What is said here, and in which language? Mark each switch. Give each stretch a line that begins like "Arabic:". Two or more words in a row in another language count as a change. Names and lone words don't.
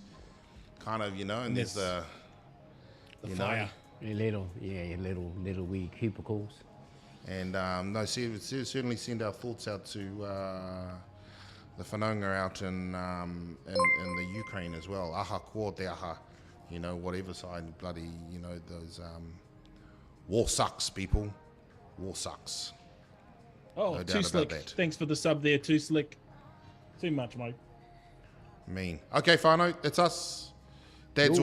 English: Kind of, and there's the fire. Little wee cubicles. And certainly send our thoughts out to the whanaunga out in the Ukraine as well.
Māori: Aha ko te aha,
English: whatever side, bloody, those war sucks, people. War sucks. Oh, no Too Slick. Thanks for the sub there, Too Slick. Too much, mate. Mean. Okay, whānau, that's us. Dad's already sat down. Okay.